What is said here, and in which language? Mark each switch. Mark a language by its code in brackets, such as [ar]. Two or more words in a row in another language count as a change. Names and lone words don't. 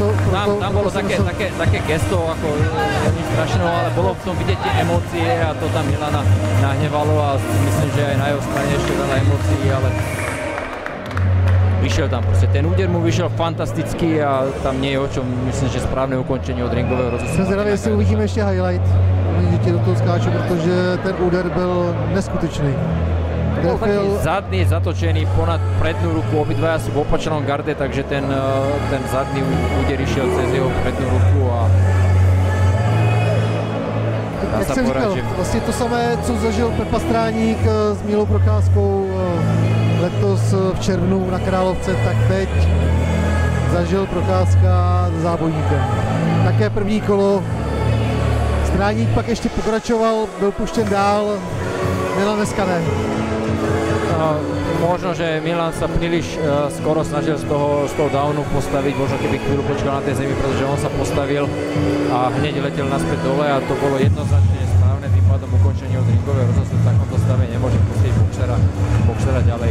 [sk] tam bolo také gesto, ako nič strašného, ale bolo v tom vidieť tie emócie a to tam Milana nahnevalo a myslím, že aj na jeho strane ešte veľa emócií, ale vyšiel tam proste. Ten úder mu vyšiel fantasticky a tam nie je o čom, myslím, že správne ukončenie od ringového rozhodcu. [cs] Jsem zvědavý, jestli uvidíme ještě highlight, že ti do toho skáču, protože ten úder byl neskutečný. [sk] Bol taký zadný, zatočený ponad prednú ruku, obidvaja sú v opačnom garde, takže ten zadný úder išiel cez jeho prednú ruku a dá [cs] jak [sk] sa [cs] jsem [sk] povedať, [cs] říkal, že vlastně to samé, co zažil Pepa Stráník s Mílou Procházkou letos v červnu na Královce, tak teď zažil Procházka s Zábojníkem. Také první kolo. Stráník pak ještě pokračoval, byl puštěn dál, Milan dneska ne. [sk] Možno, že Milan sa príliš skoro snažil z toho downu postaviť, možno keby chvíľu počkal na tej zemi, pretože on sa postavil a hneď letel naspäť dole a to bolo jednoznačne správne, tým pádom ukončenie od ringového rozhodcu v takomto stave nemôže pustiť boxera ďalej.